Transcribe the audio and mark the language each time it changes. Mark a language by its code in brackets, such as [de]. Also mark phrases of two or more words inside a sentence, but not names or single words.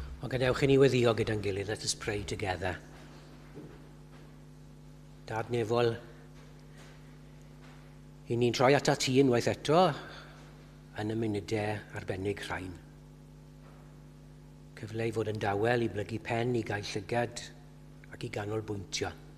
[cy] Ond gadewch i ni weddio gyda'n gilydd. [en] Let us pray together. [cy] Dad Nefol, i ni'n troi at ti unwaith eto yn y munudau arbennig rhain. Cyfle i fod yn dawel, i blygu pen, i gael llygad ac i ganolbwyntio.